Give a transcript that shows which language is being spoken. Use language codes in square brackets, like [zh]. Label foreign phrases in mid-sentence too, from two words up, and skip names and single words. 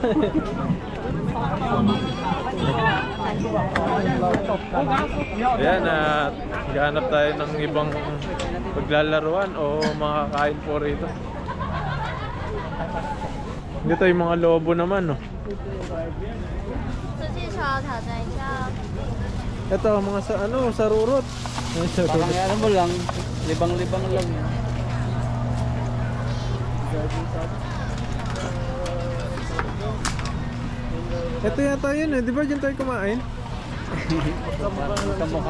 [tl] Ayan, gahanap tayo ng ibang paglalaruan o makakain po rito. Dito yung mga lobo naman, no? 这介绍挑战一下 Ito, mga sa ano, sarurot. Parang ano mo lang, libang-libang lang. Ito yata yun eh, di ba dyan tayo kumain? Kamukha.